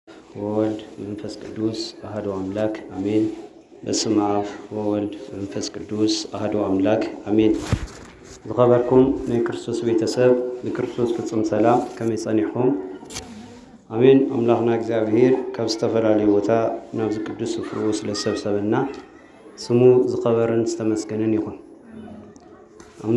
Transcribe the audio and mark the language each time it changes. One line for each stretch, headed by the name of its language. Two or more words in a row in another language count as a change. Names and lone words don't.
Geez: ወወልድ መንፈስ ቅዱስ አሐዱ አምላክ አሜን። በስመ አብ ወወልድ መንፈስ ቅዱስ አሐዱ አምላክ አሜን።
Tigrinya: ዝኸበርኩም ናይ ክርስቶስ ቤተሰብ ንክርስቶስ ፍጹም ሰላም ከመይ ጸኒሕኩም? አሜን። አምላክና እግዚአብሔር ካብ ዝተፈላለዩ ቦታ ናብዚ ቅዱስ ስፍሩ ስለሰብሰበና ስሙ ዝኸበረን ዝተመስገነን ይኹን። ኣብ